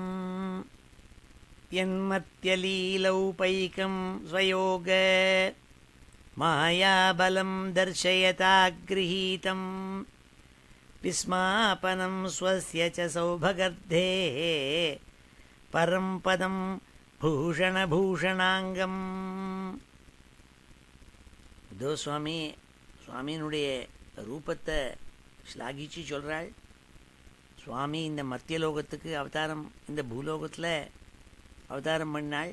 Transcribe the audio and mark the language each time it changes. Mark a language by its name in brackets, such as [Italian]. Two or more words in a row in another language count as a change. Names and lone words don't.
[Sanskrit] यन्मत्यलीलौपैकं स्वयोग मायाबलं दर्शयता गृहीतं विस्मापनं स्वस्य च सौभगर्धेः परं पदं பூஷணபூஷணாங்கம். [Tamil] இதோ சுவாமி சுவாமியினுடைய ரூபத்தை ஸ்லாகிச்சு சொல்கிறாள். சுவாமி இந்த மத்தியலோகத்துக்கு அவதாரம், இந்த பூலோகத்தில் அவதாரம் பண்ணாள்.